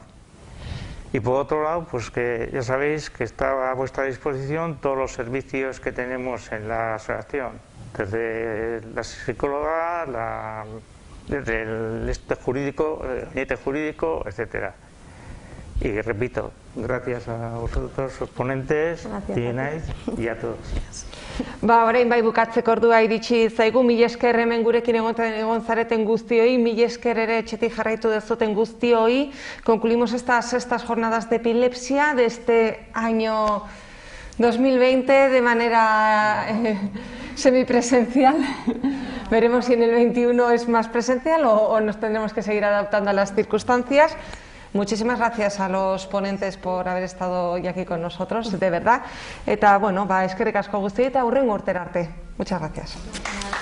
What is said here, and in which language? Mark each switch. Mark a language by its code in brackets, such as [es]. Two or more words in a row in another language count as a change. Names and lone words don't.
[es] Y por otro lado, pues que ya sabéis que está a vuestra disposición todos los servicios que tenemos en la asociación, desde la psicóloga, desde el gabinete jurídico, etcétera. Y repito, gracias a vosotros, los ponentes, Tienaiz, y a todos. [eu] Orain bai bukatzeko ordua iritsi zaigu, mila esker hemen gurekin egon zareten guztioi, mila esker ere etxetik jarraitu dezuten guztioi. [es] Concluimos estas sextas jornadas de epilepsia de este año 2020 de manera semipresencial. Veremos si en el 21 es más presencial o nos tendremos que seguir adaptando a las circunstancias. Muchísimas gracias a los ponentes por haber estado hoy aquí con nosotros, de verdad. [eu] Eta, bueno, eskerrik asko guztioi eta hurrengo urtera arte. [es] Muchas gracias.